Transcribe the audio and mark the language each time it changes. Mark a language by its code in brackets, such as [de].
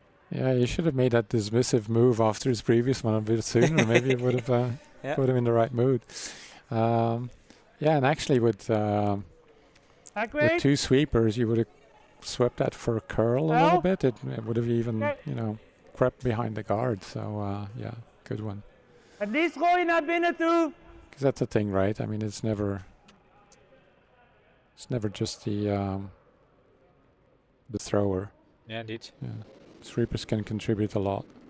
[en] Yeah, you should have made that dismissive move after his previous one a bit sooner. Maybe it would have put him in the right mood. Yeah, and actually with two sweepers, you would have swept that for a curl a little bit. It would have even, crept behind the guard. So, yeah, good one. [nl] Het liefst gooi je naar binnen toe. [en] Because that's the thing, right? I mean, it's never just the thrower. Yeah, indeed. Yeah. Sweepers can contribute a lot.